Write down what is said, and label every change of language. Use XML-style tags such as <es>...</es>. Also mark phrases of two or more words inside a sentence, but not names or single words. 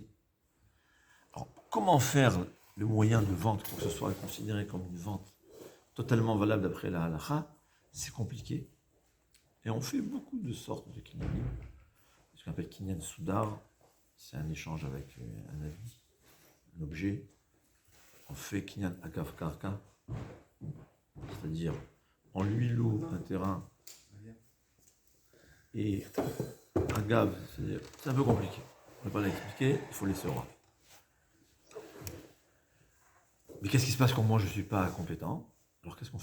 <fr>Alors, comment faire le moyen de vente pour que ce soit considéré comme une vente totalement valable d'après la halakha? C'est compliqué. Et on fait beaucoup de sortes de kinyanim. Ce qu'on appelle</fr> <he>קניין סודר,</he> <fr>c'est un échange avec un avis, un objet. On fait</fr> <he>קניין אגב קרקע,</he> <fr>c'est-à-dire on lui loue un terrain et agav, c'est un peu compliqué. On ne peut pas l'expliquer, il faut laisser au roi. Mais qu'est-ce qui se passe quand moi je ne suis pas compétent? Alors qu'est-ce qu'on fait?</fr>